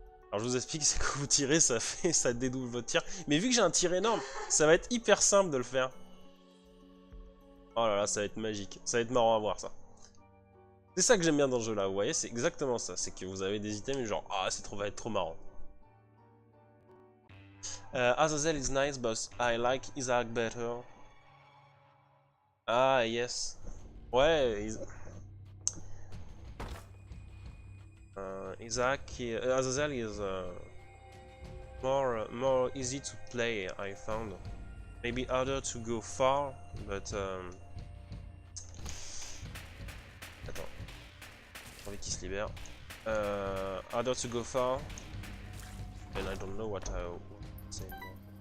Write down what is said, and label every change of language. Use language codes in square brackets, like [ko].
[fr] Alors je vous explique, c'est que vous tirez, ça dédouble votre tir. Mais vu que j'ai un tir énorme, ça va être hyper simple de le faire. Oh là là, ça va être magique. Ça va être marrant à voir ça. C'est ça que j'aime bien dans ce jeu là, vous voyez, c'est exactement ça. C'est que vous avez des items genre, ah, va être trop marrant. [en] Azazel is nice, but I like Isaac better. Ah, yes. Ouais, Azazel is more easy to play, I found. Maybe harder to go far, but [fr] attends, j'ai envie qu'il se libère. [en] Harder to go far, and I don't know what I want to say more.